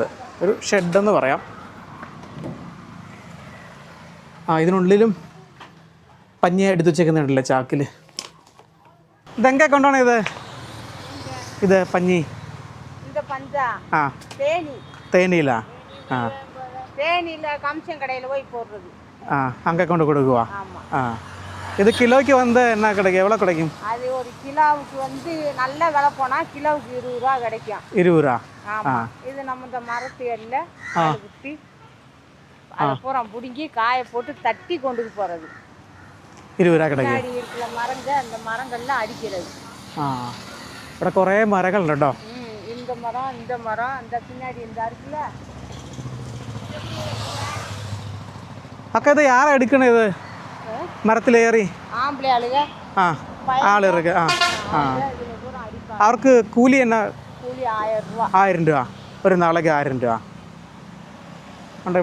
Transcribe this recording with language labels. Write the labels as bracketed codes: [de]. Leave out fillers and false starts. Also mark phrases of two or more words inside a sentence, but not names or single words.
[ml] ഒരു ഷെഡെന്ന് പറയാം. ഇതിനുള്ളിലും പഞ്ഞി എടുത്ത് വെച്ചേക്കുന്നുണ്ടല്ലേ ചാക്കിൽ. ഇതെങ്ങനെ കൊണ്ടാണ് ഇത് പഞ്ഞി? തേനിയിലാ? [ta] அங்கே கொண்டு கொடுக்குவா? இது கிலோக்கு வந்து என்ன கிடைக்கும், எவ்வளோ கிடைக்கும்? அது ஒரு கிலோவுக்கு வந்து நல்ல விலை போனால் கிலோவுக்கு 20 ரூபா கிடைக்கும். 20 ரூபா? இது நம்ம இந்த மரத்து எல்லாம் குத்தி அதை பூரா பிடுங்கி காய போட்டு தட்டி கொண்டு போகிறது. 20 ரூபா கிடைக்கும். இருக்கிற மரங்க அந்த மரங்கள்லாம் அடிக்கிறது. [ml] ഇവിടെ കുറേ മരങ്ങളുണ്ട് കേട്ടോ. [ta] இந்த மரம் அந்த பின்னாடி இந்த இருக்குல்ல. [ml] അക്ക ഇത് ആരാ എടുക്കണത് മരത്തിലേറി? [ta] ஆம்பள ஆளுக. [ml] ആളുകൾക്ക് അവർക്ക് കൂലി എന്നാ? കൂലി 1000 രൂപ. 1000 രൂപ ഒരു നാളേക്ക് 1000 രൂപ ഉണ്ട്.